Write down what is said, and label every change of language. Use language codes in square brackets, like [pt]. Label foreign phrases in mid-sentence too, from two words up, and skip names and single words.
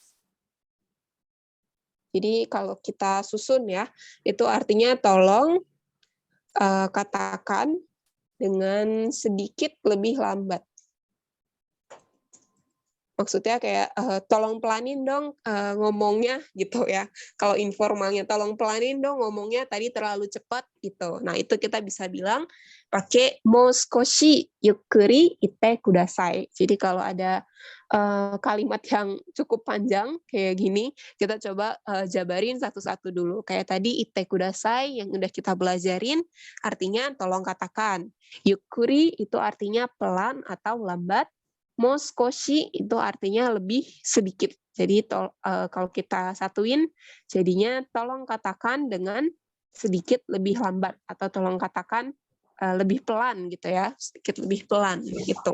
[id] Jadi kalau kita susun ya, itu artinya tolong katakan dengan sedikit lebih lambat. Maksudnya kayak tolong pelanin dong ngomongnya gitu ya. Kalau informalnya tolong pelanin dong ngomongnya, tadi terlalu cepat gitu. Nah, itu kita bisa bilang pakai [ja] もう 少し ゆっくり 言って ください. [id] Jadi kalau ada kalimat yang cukup panjang kayak gini, kita coba jabarin satu-satu dulu. Kayak tadi [ja] 言って ください [id] yang udah kita belajarin, artinya tolong katakan. Yukuri itu artinya pelan atau lambat. [ja] もう 少し [id] itu artinya lebih sedikit. Jadi kalau kita satuin, jadinya tolong katakan dengan sedikit lebih lambat atau tolong katakan lebih pelan gitu ya, sedikit lebih pelan gitu.